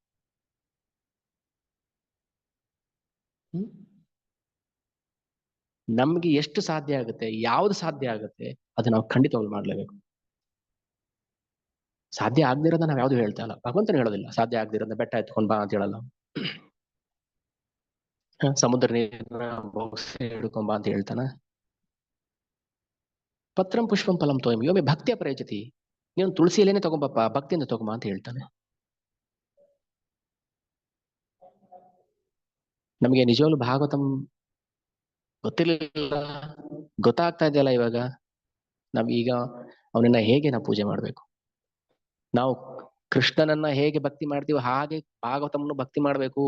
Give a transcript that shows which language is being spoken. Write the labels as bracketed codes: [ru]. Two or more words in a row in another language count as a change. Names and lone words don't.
[kn] ನಮ್ಗೆ ಎಷ್ಟು ಸಾಧ್ಯ ಆಗುತ್ತೆ, ಯಾವ್ದು ಸಾಧ್ಯ ಆಗುತ್ತೆ ಅದು ನಾವು ಖಂಡಿತವಾಗಿ ಮಾಡ್ಲೇಬೇಕು. ಸಾಧ್ಯ ಆಗದಿರೋದ ನಾವ್ ಯಾವ್ದು ಹೇಳ್ತಾ ಇಲ್ಲ, ಭಗವಂತನ ಹೇಳೋದಿಲ್ಲ. ಸಾಧ್ಯ ಆಗದಿರೋದ ಬೆಟ್ಟ ಎತ್ಕೊಂಡ್ ಬಾ ಅಂತ ಹೇಳಲ್ಲ, ಸಮುದ್ರ ನೀರನ್ನ ಹಿಡ್ಕೊಂಡ್ ಬಾ ಅಂತ ಹೇಳ್ತಾನ. [sa] ಪತ್ರಂ ಪುಷ್ಪಂ ಫಲಂ ತೋಯಂ ಯೋಮೆ ಭಕ್ತಿಯ ಪ್ರಯಚತಿ, [kn] ನೀನು ತುಳಸಿ ಎಲೆನೇ ತಗೊಂಬಪ್ಪ, ಭಕ್ತಿಯಿಂದ ತಗೊಂಬ ಅಂತ ಹೇಳ್ತಾನೆ. ನಮಗೆ ನಿಜವಾಗ್ಲು ಭಾಗವತಂ ಗೊತ್ತಿರಲಿಲ್ಲ, ಗೊತ್ತಾಗ್ತಾ ಇದೆಯಲ್ಲ ಇವಾಗ. ನಾವೀಗ ಅವನನ್ನ ಹೇಗೆ ನಾವು ಪೂಜೆ ಮಾಡ್ಬೇಕು, ನಾವು ಕೃಷ್ಣನನ್ನ ಹೇಗೆ ಭಕ್ತಿ ಮಾಡ್ತೀವೋ ಹಾಗೆ ಭಾಗವತಮ್ಮನ್ನು ಭಕ್ತಿ ಮಾಡ್ಬೇಕು.